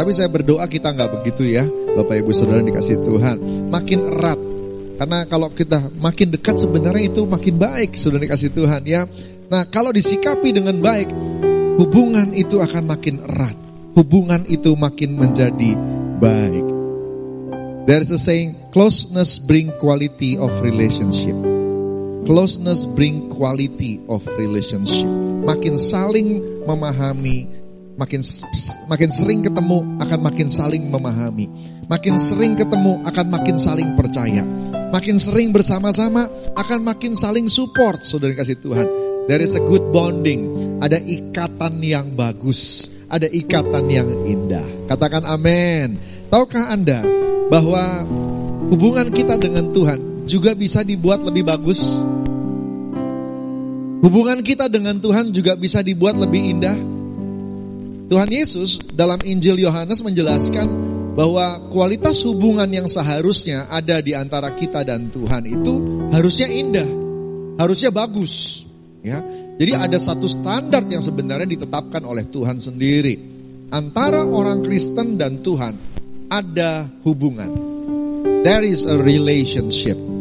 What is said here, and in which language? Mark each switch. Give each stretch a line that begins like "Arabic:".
Indonesian: Tapi saya berdoa kita gak begitu ya, Bapak Ibu Saudara dikasih Tuhan. Makin erat. Karena kalau kita makin dekat sebenarnya itu makin baik, Saudara dikasih Tuhan ya. Nah, kalau disikapi dengan baik, hubungan itu akan makin erat. Hubungan itu makin menjadi baik.
English: There's a saying, closeness bring quality of relationship. Closeness bring quality of relationship.
Indonesian: Makin saling memahami, makin sering ketemu akan makin saling memahami. Makin sering ketemu akan makin saling percaya. Makin sering bersama-sama akan makin saling support. Saudara kasih Tuhan,
English: there is a good bonding.
Indonesian: Ada ikatan yang bagus, ada ikatan yang indah. Katakan amin. Tahukah Anda bahwa hubungan kita dengan Tuhan juga bisa dibuat lebih bagus? Hubungan kita dengan Tuhan juga bisa dibuat lebih indah. Tuhan Yesus dalam Injil Yohanes menjelaskan bahwa kualitas hubungan yang seharusnya ada di antara kita dan Tuhan itu harusnya indah, harusnya bagus. Ya, jadi ada satu standar yang sebenarnya ditetapkan oleh Tuhan sendiri. Antara orang Kristen dan Tuhan ada hubungan.
English: There is a relationship.